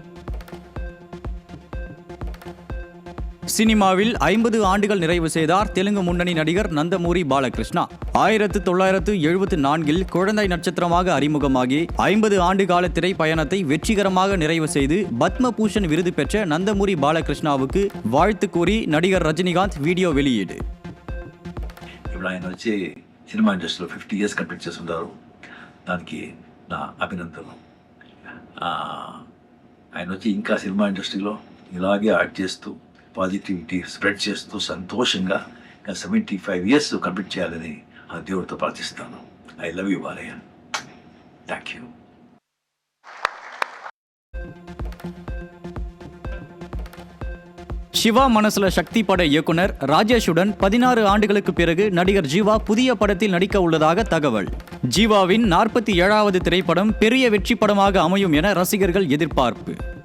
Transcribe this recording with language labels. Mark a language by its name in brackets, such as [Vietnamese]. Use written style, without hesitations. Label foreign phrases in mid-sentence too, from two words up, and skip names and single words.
[Tamil] சினிமாவில் 50 ஆண்டுகள் நிறைவு செய்தார் தெலுங்கு முன்னணி நடிகர் நந்தமூரி பாலகிருஷ்ணா. 1974 குழந்தை நட்சத்திரமாக அறிமுகமாகி 50 ஆண்டு கால திரைப்பயணத்தை வெற்றிகரமாக நிறைவு செய்து பத்ம பூஷன் விருது பெற்ற நந்தமூரி பாலகிருஷ்ணாவுக்கு வாழ்த்து கூறி நடிகர் ரஜினிகாந்த் வீடியோ வெளியீடு. [Telugu] ఆయన వచ్చి సినిమా ఇండస్ట్రీలో 50 years కంప్లీట్ చేస్తున్నారు. దానికి నా అభినందనలు. ఆయన వచ్చి ఇంకా సినిమా ఇండస్ట్రీలో ఇలాగే యాక్ట్ చేస్తూ [English] positivity spread [Telugu] చేస్తూ సంతోషంగా 75 years కంప్లీట్ చేయాలని ఆ దేవుడితో ప్రార్థిస్తాను. [English] I love you Balayya. Thank you. [Tamil] சிவா மனசுல சக்தி பட இயக்குனர் ராஜேஷுடன் 16 ஆண்டுகளுக்கு பிறகு நடிகர் ஜீவா புதிய படத்தில் நடிக்க உள்ளதாக தகவல். ஜீவாவின் 47வது திரைப்படம் பெரிய வெற்றி படமாக அமையும் என ரசிகர்கள் எதிர்பார்ப்பு.